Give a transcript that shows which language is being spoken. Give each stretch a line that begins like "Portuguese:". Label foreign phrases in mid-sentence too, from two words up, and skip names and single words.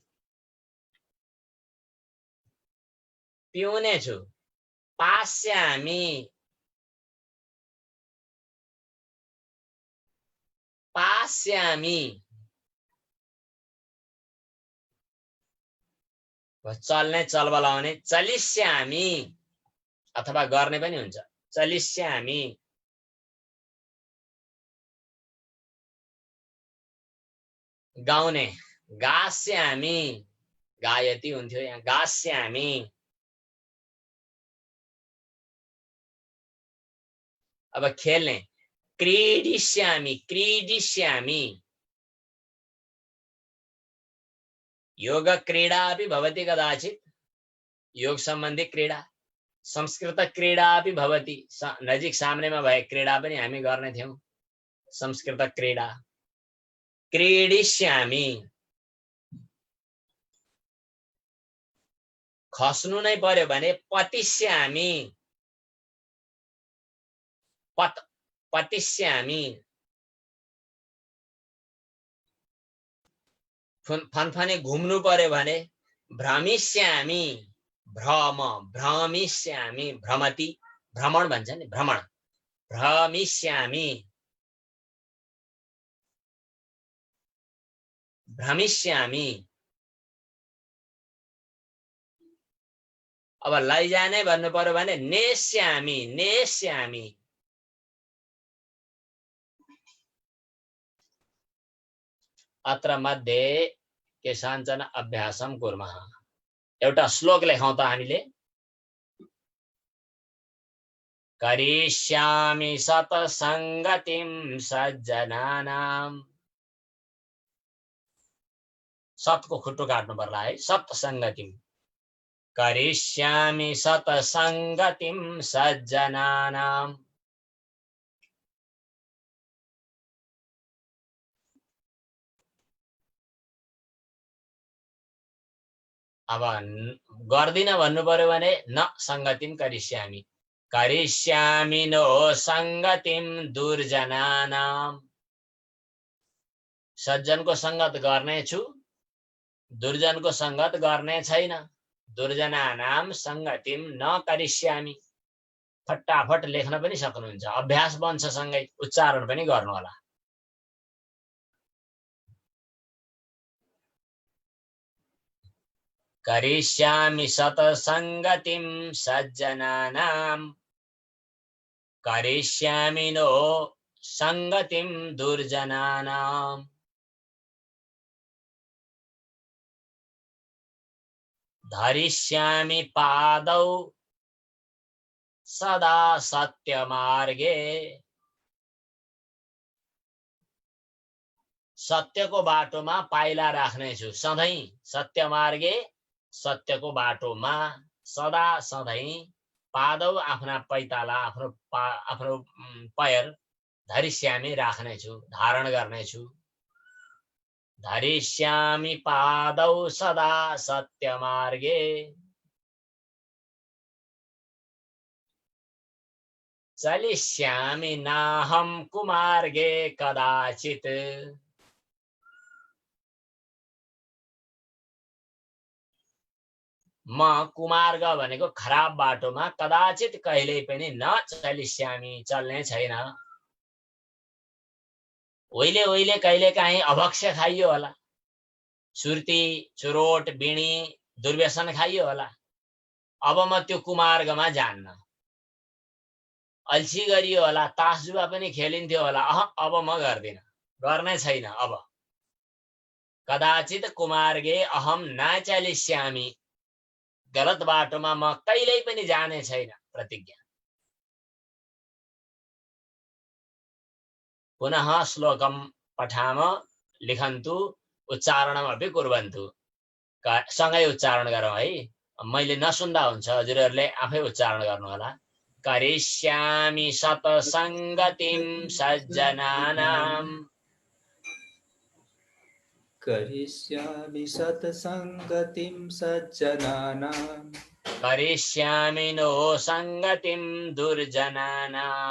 Sanskrit: पिउनेछु, पास्यामि, पास्यामि।
Nepali: चल्ने चलबा लाउने चलिष्यामि अथवा गर्ने पनि हुन्छ चलिष्यामि। गाउने
Sanskrit: गास्यामि गायति
Nepali: हुन्थ्यो यहाँ गास्यामि। अब खेल्ने
Sanskrit: क्रीडिष्यामि क्रीडिष्यामि। योग क्रीडा अपि भवति कदाचित् योग सम्बन्धी क्रीडा संस्कृत क्रीडा अपि भवति
Nepali: नजिक सामनेमा भए क्रीडा पनि हामी गर्ने थियौं
Sanskrit: संस्कृत क्रीडा क्रीडिष्यामि।
Nepali: खस्नु नै पर्यो भने
Sanskrit: पतिष्यामि पतिष्यामि।
Nepali: फनफने घुम्नु पर्यो भने
Sanskrit: भ्रमिष्यामि भ्रमिष्यामि भ्रमति भ्रमण
Nepali: भन्छ नि
Sanskrit: भ्रमण भ्रमिष्यामि भ्रमिष्यामि।
Nepali: अब लैजाने भन्नु पर्यो भने
Sanskrit: नेष्यामि नेष्यामि। अत्र मध्ये केशाञ्चन अभ्यासं कुर्मः।
Nepali: एउटा श्लोक लेखौं त हामीले
Sanskrit: करिष्यामि सतसंगतिं सज्जनानां।
Nepali: सतको खुट्टो काट्नु पर्ला है
Sanskrit: सतसंगतिं करिष्यामि सतसंगतिं सज्जनानां।
Nepali: अब गर्दिन भन्नु पर्यो भने
Sanskrit: न संगतिम करिष्यामि करिष्यामि नो संगतिम दुर्जनानाम।
Nepali: सज्जनको संगत गर्ने छु दुर्जनको संगत गर्ने छैन।
Sanskrit: दुर्जनानाम संगतिम न करिष्यामि।
Nepali: फटाफट लेख्न पनि सक्नुहुन्छ अभ्यास बन्छ सँगै उच्चारण पनि गर्नु होला।
Sanskrit: करिष्यामि सतसंगतिं सज्जनानां करिष्यामि नो संगतिं दुर्जनानां। धरिष्यामि पादौ सदा सत्यमार्गे।
Nepali: सत्यको बाटोमा पाइला राख्नेछु सधैं। सत्यमार्गे सत्यको बाटोमा सदा सधैं पादौ आफ्ना पैताला आफ्नो पैर धरिष्यामि राख्नेछु धारण गर्नेछु।
Sanskrit: धरिष्यामि पादौ सदा सत्यमार्गे चलिष्यामि नाहं कुमार्गे कदाचित्।
Nepali: म कुमार्ग भनेको खराब बाटोमा कदाचित कहिल्यै पनि
Sanskrit: न चलिष्यामि
Nepali: चल्ने छैन। ओइले ओइले कहिले काहीँ अभक्ष्य खाइयो होला सुर्ती चुरोट बिणी दुर्व्यसन खाइयो होला। अब म त्यो कुमार्गमा जान्न। अल्छी गरियो होला तासजुवा पनि खेलिन्थ्यो होला अब म गर्दिन गर्ने छैन।
Sanskrit: अब कदाचित कुमार्गे अहम न चलिष्यामि।
Nepali: गलत बाटोमा म कहिल्यै पनि जाने छैन प्रतिज्ञा।
Sanskrit: पुनः श्लोकम पठाम लिखन्तु उच्चारणमपि कुर्वन्तु।
Nepali: सँगै उच्चारण गरौँ है। मैले नसुन्दा हुन्छ हजुरहरूले आफै उच्चारण गर्नु होला।
Sanskrit: करिष्यामि सतसंगतिं सज्जनानां करिष्यामि सत्संगतिं सज्जनानां करिष्यामि नो संगतिं दुर्जनानां